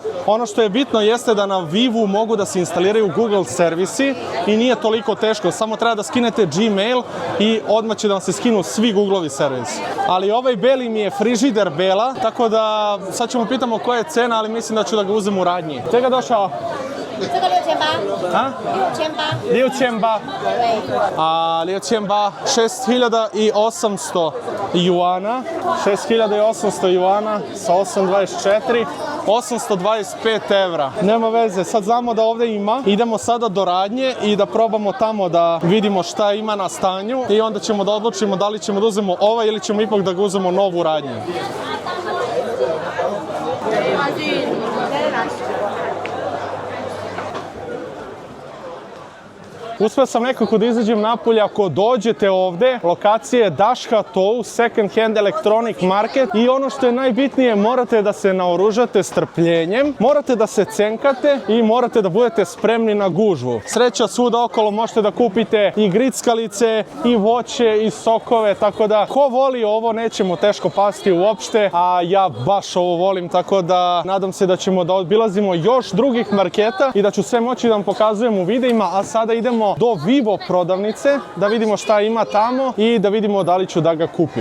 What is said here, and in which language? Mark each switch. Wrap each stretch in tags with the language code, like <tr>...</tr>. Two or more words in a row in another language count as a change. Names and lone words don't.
<sr>Ono što je bitno jeste da na Vivu mogu da se instaliraju Google servisi i nije toliko teško, samo treba da skinete Gmail i odmah će da vam se skinu svi Googleovi servisi. Ali ovaj beli mi je frižider bela, tako da sad ćemo pitamo koja je cena, ali mislim da ću da ga uzem u radnji. Čega došao?</sr> <zh>这个6800，啊</zh> <sr>，6800，啊，6800 6800 juana, 6800 juana sa 824, 825 evra. Nema veze, sad znamo da ovde ima. Idemo sada do radnje i da probamo tamo da vidimo šta ima na stanju i onda ćemo da odlučimo da li ćemo da uzmemo ovaj ili ćemo ipak da ga uzmemo novu radnju. Uspeo sam nekako da izađem napolje. Ako dođete ovde, lokacija je Dashka Tou,</sr> <en>second hand electronic market</en> <sr>i ono što je najbitnije, morate da se naoružate strpljenjem, morate da se cenkate i morate da budete spremni na gužvu. Sreća svuda okolo, možete da kupite i grickalice, i voće, i sokove, tako da ko voli ovo neće mu teško pasti uopšte, a ja baš ovo volim, tako da nadam se da ćemo da obilazimo još drugih marketa i da ću sve moći da vam pokazujem u videima, a sada idemo do Vivo prodavnice, da vidimo šta ima tamo i da vidimo da li ću da ga kupim.</sr>